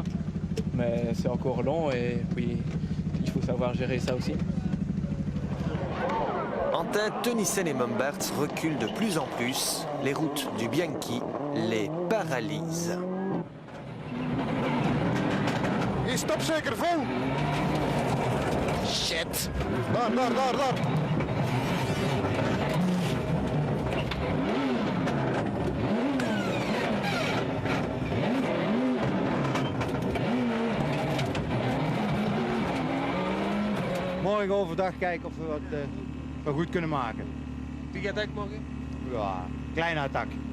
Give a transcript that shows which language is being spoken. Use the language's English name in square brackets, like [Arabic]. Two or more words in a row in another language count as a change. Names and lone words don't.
[French] Mais c'est encore long et puis il faut savoir gérer ça aussi. En tête, Tenissen et Mombarts reculent de plus en plus. Les routes du Bianchi les paralysent. [Dutch] Il stopt zeker vol. Shit. Daar. Morgen overdag kijken of we wat goed kunnen maken. Wie attaque morgen? Ja, kleine attaque.